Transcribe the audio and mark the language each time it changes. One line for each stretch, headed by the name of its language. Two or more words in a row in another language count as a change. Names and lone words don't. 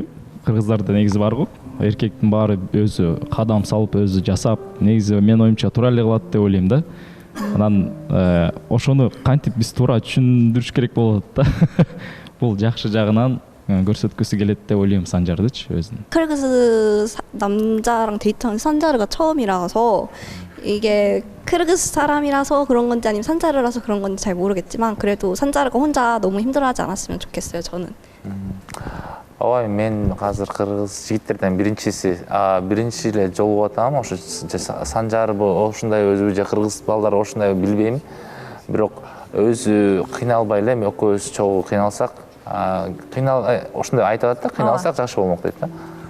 Kyrgyz: Кыргыздарда негизи бар го. Эркектин баары өзү кадам салып, өзү жасап, негизи мен оюмча туура эле кылат деп ойлойм да. Анан ошону кантип биз туура түшүндүрүш керек болот да. Бул жакшы жагынан көрсөткүсү келет деп ойлойм Санжардычы өзүн.
Korean: 크르그즈 남자랑 데이트한 산자르가 처음이라서 이게 크르그즈 사람이라서 그런 건지 아니면 산자르라서 그런 건지 잘 모르겠지만 그래도 산자르가 혼자 너무 힘들어하지 않았으면 좋겠어요, 저는.
Kyrgyz: Ой, мен азыр кыргыз жигиттерден биринчи эле жолугуп атам. Ошо Санжарбы ошундай өзү же кыргыз балдар ошундай билбейм. Бирок өзү кыйналбай эле экөөбүз чогуу кыйналсак, ошундай айтып атат да, кыйналсак жакшы болмок дейт да.